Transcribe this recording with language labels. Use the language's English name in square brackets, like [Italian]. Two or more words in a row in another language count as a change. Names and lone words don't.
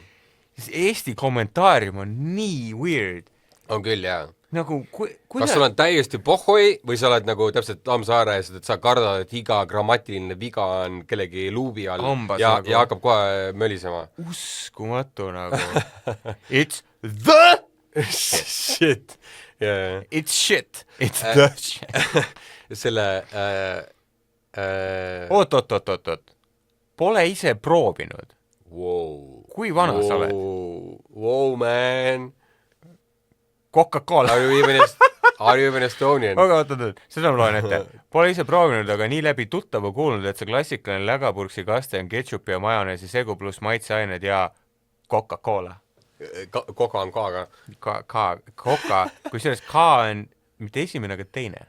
[Estonian] Eesti kommentaarium on nii weird. On küll, jah. Nagu, kas sul on täiesti pohhoi või sa oled nagu täpselt Tammsaare, et sa kardad, et iga grammatiline viga on kellegi luubi all ja hakkab kohe mölisema? Uskumatu nagu. [English] It's the shit. It's shit. It's the shit. [Estonian] Selle... Oot. pole ise proovinud. Wow. Kui vana sa oled? [English] Wow, man. Coca-Cola. Are you even Estonian? [Estonian] aga oota, seda ma loen ette. Pole ise proovinud, aga nii läbi tuttava kuulnud, et see klassikaline lägapurksi kaste on ketšupi ja majoneesi segu pluss maitseained ja Coca-Cola. Koka on K-ga. Coca, kusjuures K on mitte esimene, aga teine.